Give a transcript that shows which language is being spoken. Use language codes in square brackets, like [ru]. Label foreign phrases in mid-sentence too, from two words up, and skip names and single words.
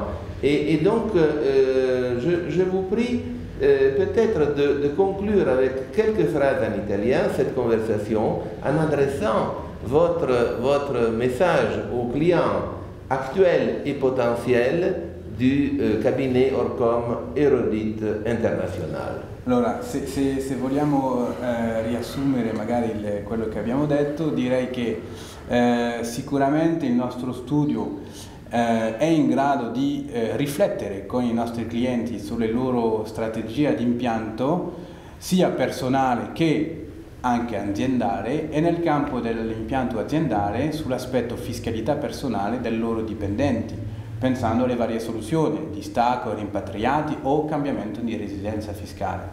[fr] Et donc, je vous prie peut-être de conclure avec quelques phrases en italien cette conversation en adressant votre message aux clients actuels et potentiels du cabinet Orcom Erodit International. [it] Allora, se vogliamo riassumere magari quello che abbiamo detto, direi che sicuramente il nostro studio è in grado di riflettere con i nostri clienti sulle loro strategie di impianto, sia personale che anche aziendale, e nel campo dell'impianto aziendale sull'aspetto fiscalità personale dei loro dipendenti, pensando alle varie soluzioni, distacco, rimpatriati o cambiamento di residenza fiscale.